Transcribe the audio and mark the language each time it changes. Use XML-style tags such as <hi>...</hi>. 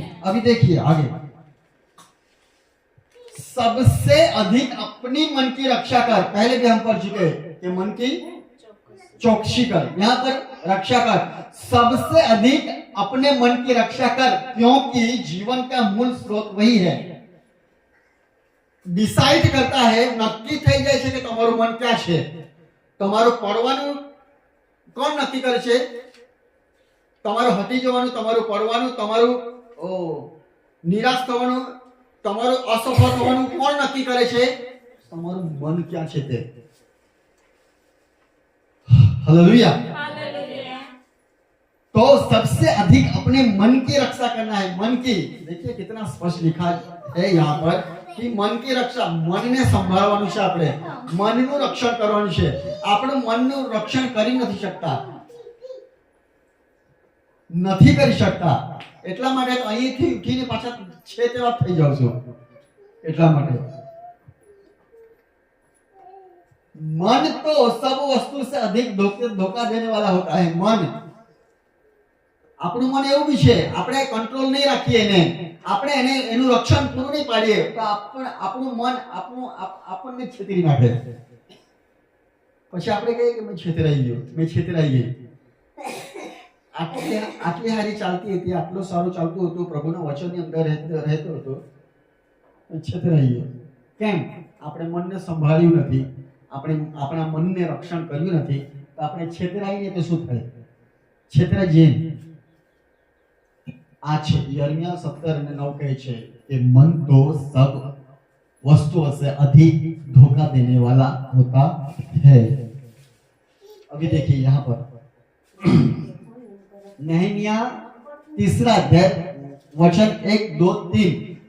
<hi>अभी देखिए आगे, सबसे अधिक अपनी मन की रक्षा कर. पहले भी हम पढ़ चुके कि मन की चौकसी कर, यहाँ पर रक्षा कर. सबसे अधिक अपने मन की रक्षा कर, क्योंकि जीवन का मूल स्रोत वही है.</hi> <gu>ડિસાઇડ કરતા है, નક્કી થઈ જાય છે કે તમારું મન ક્યાં છે. તમારું પડવાનું કોણ નક્કી કરે છે? તમારું હટી જવાનું, તમારું પડવાનું, તમારું નિરાશ થવાનું, તમારું અસફળ થવાનું કોણ નક્કી કરે છે? તમારું મન ક્યાં છે તે.</gu> <hi>हालेलुया. तो सबसे अधिक अपने मन की रक्षा करना है. मन की, देखिए कितना स्पष्ट लिखा है यहाँ पर कि मन की रक्षा,</hi> <gu>मन ने संभाळવાનું છે. આપણે મનનું રક્ષણ કરવાનું છે. આપણું મનનું રક્ષણ કરી નથી શકતા, નથી કરી શકતા. એટલા માટે અહીંથી ઉઠીને પાછા છે તેવા થઈ જાવ છો. એટલા માટે</gu> <hi>मन तो सब वस्तु से अधिक धोखा देने वाला होता है.</hi> <gu>मन, આપણું મન એવું બી છે, આપણે કંટ્રોલ નહીં રાખીએ એને, આપણે એને એનું રક્ષણ પૂરું નહીં પાડીએ તો આપણું મન આપણને છેતરી નાખે. પછી આપણે કહીએ કે મેં છેતરાઈ ગયો, મેં છેતરાઈ ગઈ. આટલી હારી ચાલતી હતી, આટલું સારું ચાલતું હતું, પ્રભુના વચનની અંદર રહેતો હતો, છેતરાઈ ગયો. કેમ? આપણે મનને સંભાળ્યું નથી, આપણે આપણા મનને રક્ષણ કર્યું નથી, તો આપણે છેતરાઈને તો શું થાય? છેતરાઈ જઈએ. आ छे यिर्मयाह 17:9 कहे छे</gu> <hi>कि मन तो सब वस्तुओं से अधिक धोखा देने वाला होता है. अभी देखिए यहाँ पर नहमिया 3 अध्याय वचन 1, 2, 3.</hi>